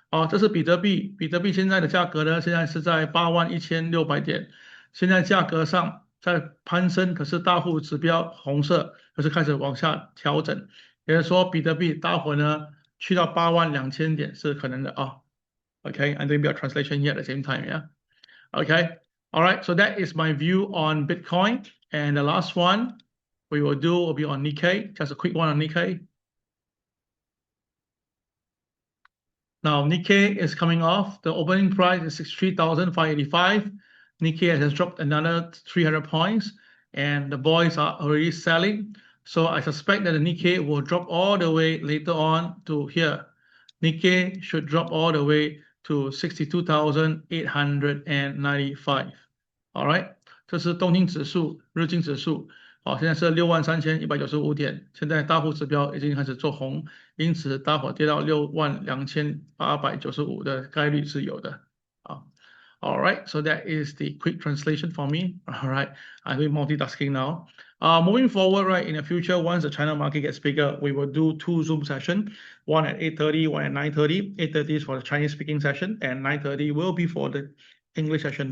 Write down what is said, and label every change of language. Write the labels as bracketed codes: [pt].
[zh] 这是比特币，比特币现在的价格呢，现在是在81600点，现在价格上在攀升，可是大户指标红色，可是开始往下调整，也就是说比特币待会呢去到82000点是可能的啊。 [en] Okay, I'm doing a translation here at the same time, yeah. Okay, all right, so that is my view on Bitcoin. And the last one we will do will be on Nikkei, just a quick one on Nikkei. Now, Nikkei is coming off. The opening price is 63,585. Nikkei has dropped another 300 points, and the boys are already selling. So I suspect that the Nikkei will drop all the way later on to here. Nikkei should drop all the way to 62,895. [zh] All right, 这是东京指数、日经指数。好，现在是63195点，现在大户指标已经开始做红，因此大伙跌到62895的概率是有的啊。 [en] All right, so that is the quick translation for me. All right, I'm doing multitasking now. Moving forward, right, in the future, once the China market gets bigger, we will do 2 Zoom sessions, one at 8:30, one at 9:30. 8:30 is for the Chinese speaking session, and 9:30 will be for the English session.